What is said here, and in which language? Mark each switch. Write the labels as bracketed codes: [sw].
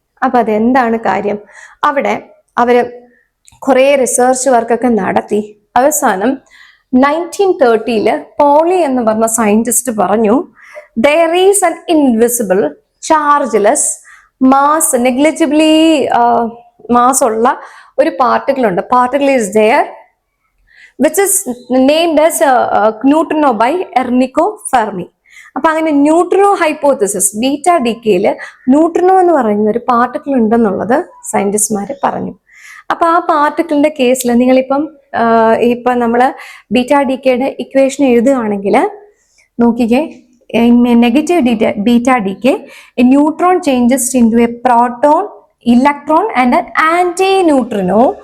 [ml] അപ്പൊ അതെന്താണ് കാര്യം? അവിടെ അവര് കുറെ റിസർച്ച് വർക്കൊക്കെ നടത്തി അവസാനം 1930 പോളി എന്ന് പറഞ്ഞ സയന്റിസ്റ്റ് പറഞ്ഞു, [en] there is an invisible chargeless mass, negligibly mass [ml] ഉള്ള ഒരു പാർട്ടിക്കിൾ ഉണ്ട്. [en] Particle is there which is named as neutrino by Enrico Fermi. [ml] അപ്പൊ അങ്ങനെ ന്യൂട്രിനോ ഹൈപ്പോത്തിസിസ്, ബീറ്റാ ഡിക്കെയിൽ ന്യൂട്രിനോ എന്ന് പറയുന്ന ഒരു പാർട്ടിക്കിൾ ഉണ്ടെന്നുള്ളത് സയന്റിസ്റ്റ്മാര് പറഞ്ഞു. അപ്പൊ ആ പാർട്ടിക്കിളിന്റെ കേസിൽ നിങ്ങളിപ്പം നമ്മള് ബീറ്റാ ഡിക്കയുടെ ഇക്വേഷൻ എഴുതുകയാണെങ്കിൽ നോക്കിക്കേ, [en] in a negative beta decay, a neutron changes into a proton, electron and an anti-neutrino.